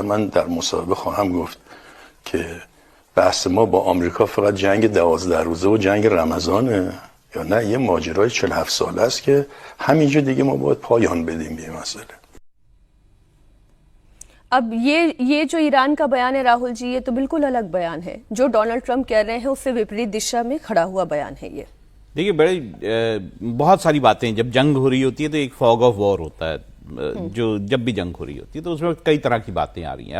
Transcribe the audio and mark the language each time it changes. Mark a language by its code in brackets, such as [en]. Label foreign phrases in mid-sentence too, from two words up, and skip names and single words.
[fa] من در مصاحبه خواهم گفت که بحث ما با آمریکا فقط جنگ 12 روزه و جنگ رمضانه یا نه یه ماجرای 47 ساله است که همینجا دیگه ما باید پایان بدیم به این مسئله. [hi] अब ये जो ईरान का बयान है राहुल जी, ये तो बिल्कुल अलग बयान है। जो डोनाल्ड ट्रंप कह रहे हैं उससे विपरीत दिशा में खड़ा हुआ बयान है ये। देखिए बहुत सारी बातें, जब जंग हो रही होती है तो एक [en] fog of war [hi] होता है, जो जब भी जंग हो रही होती है तो उसमें कई तरह की बातें आ रही हैं।